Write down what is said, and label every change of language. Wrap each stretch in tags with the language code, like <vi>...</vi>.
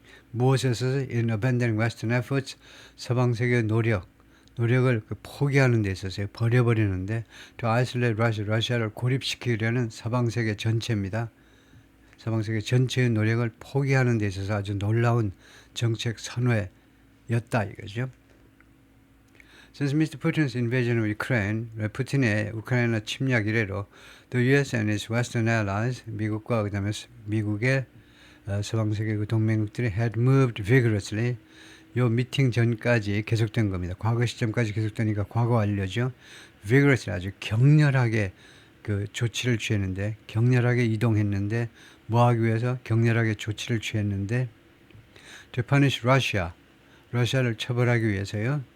<ko>무엇에서</ko> <en>in abandoning Western efforts</en> <ko>서방 세계의 노력을 포기하는 데 있어서 버려버리는데</ko> <en>to isolate Russia,</en> <ko>러시아를 고립시키려는 서방 세계 전체입니다. 서방 세계 전체의 노력을 포기하는 데 있어서 아주 놀라운 정책 선회였다 이거죠.</ko> <en>Since Mr. Putin's invasion of Ukraine,</en> <ko>푸틴의 우크라이나 침략 이래로</ko> <en>the US and its Western allies,</en> <ko>미국과 그다음에 미국의 서방 세계 그 동맹국들이</ko> <en>had moved vigorously.</en> <ko>요 미팅 전까지 계속된 겁니다. 과거 시점까지 계속되니까 과거 완료죠. vigorously 아주 격렬하게 그 조치를 취했는데 격렬하게 이동했는데 뭐 하기 위해서 격렬하게 조치를 취했는데</ko> <en>to punish Russia,</en> <ko>러시아를 처벌하기 위해서요.</ko>